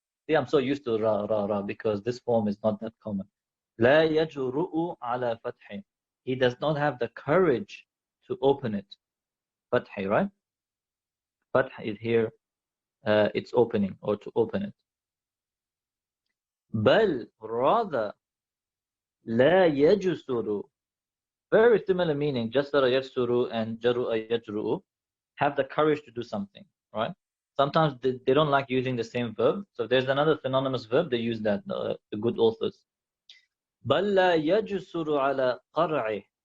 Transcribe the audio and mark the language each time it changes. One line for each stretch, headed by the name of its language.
English: See, I'm so used to ra because this form is not that common.
Arabic: لا يجرؤ على فتحه.
English: He does not have the courage to open it. Fathi, right? Fath is here, it's opening or to open it.
Arabic: بل
English: rather
Arabic: لا يجسر.
English: Very similar meaning.
Arabic: جسر يجسر
English: and
Arabic: جرؤ يجرؤ
English: have the courage to do something, right? Sometimes they don't like using the same verb. So if there's another synonymous verb, they use that, the good authors.
Arabic: بل لا يجسر على قرعه.